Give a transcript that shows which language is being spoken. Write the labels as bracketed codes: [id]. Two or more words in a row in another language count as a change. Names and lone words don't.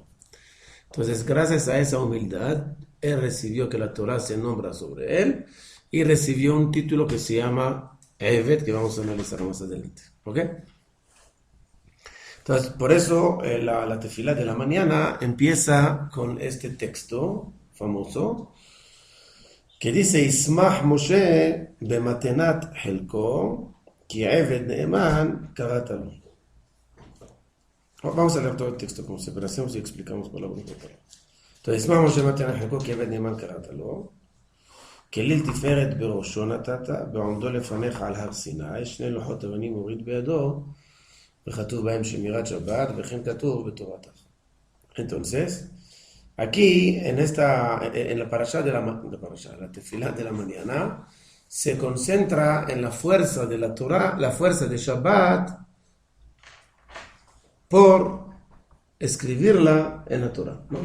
[es] Entonces, gracias a esa humildad, él recibió que la Torah se nombra sobre él y recibió un título que se llama Evet, que vamos a analizar más adelante. ¿Ok? Entonces, por eso la tefilá de la mañana empieza con este texto famoso que dice, [he] ישמח משה במתנת חלקו, כי עבד נאמן קראת לו. [es] Vamos a leer todo el texto como separación y explicamos palabra por palabra. Entonces, vamos a llamar a Jacob que [he] עבד נאמן קראת לו. כליל תפארת בראשו נתת, בעומדו לפניך על הר סיני, שני לוחות אבנים הוריד בידו, וכתוב בהם שמירת שבת, וכן כתוב בתורתך. [es] Entonces, aquí, en la parasha de la tefilá de la mañana, se concentra en la fuerza de la Torah, la fuerza de Shabbat, por escribirla en la Torah, ¿no?